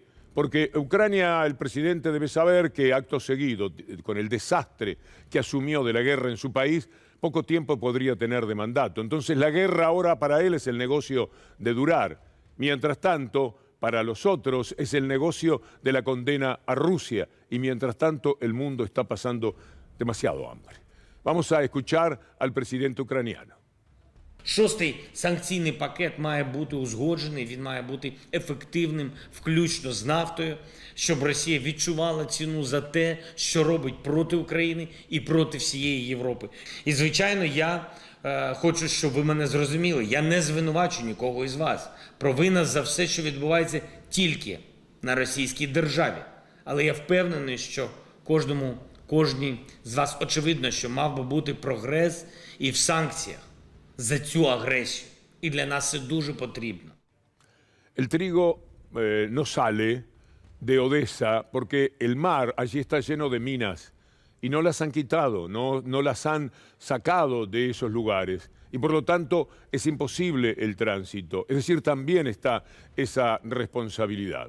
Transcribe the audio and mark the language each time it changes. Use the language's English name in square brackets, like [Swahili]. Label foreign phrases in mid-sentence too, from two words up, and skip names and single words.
[Spanish] Porque Ucrania, el presidente debe saber que acto seguido, con el desastre que asumió de la guerra en su país, poco tiempo podría tener de mandato. Entonces la guerra ahora para él es el negocio de durar. Mientras tanto, para los otros es el negocio de la condena a Rusia. Y mientras tanto el mundo está pasando demasiado hambre. Vamos a escuchar al presidente ucraniano. [Ukrainian] Шостий санкційний пакет має бути узгоджений, він має бути ефективним, включно з нафтою, щоб Росія відчувала ціну за те, що робить проти України і проти всієї Європи. І, звичайно, я хочу, щоб ви мене зрозуміли, я не звинувачу нікого із вас. Провина за все, що відбувається тільки на російській державі. Але я впевнений, що кожній з вас очевидно, що мав би бути прогрес і в санкціях за цю агресію. І для нас це дуже потрібно. [Spanish] El trigo no sale de Odessa porque el mar allí está lleno de minas y no las han quitado, no las han sacado de esos lugares y por lo tanto es imposible el tránsito. Es decir, también está esa responsabilidad.